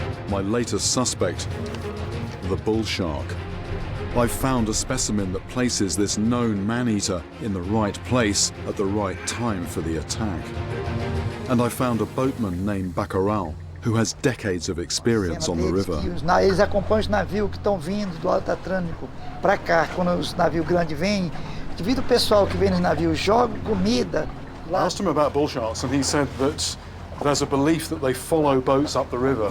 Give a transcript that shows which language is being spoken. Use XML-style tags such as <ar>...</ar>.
<en>My latest suspect, the bull shark. I've found a specimen that places this known man-eater in the right place at the right time for the attack. And I found a boatman named Bacurau, who has decades of experience on the river.</en> <pt>Eles acompanham os navios que estão vindo do Alto Atlântico para cá. Quando os navios grandes vêm, devido ao pessoal que vem nos navios, joga comida.</pt> <en>I asked him about bull sharks, and he said that there's a belief that they follow boats up the river.</en>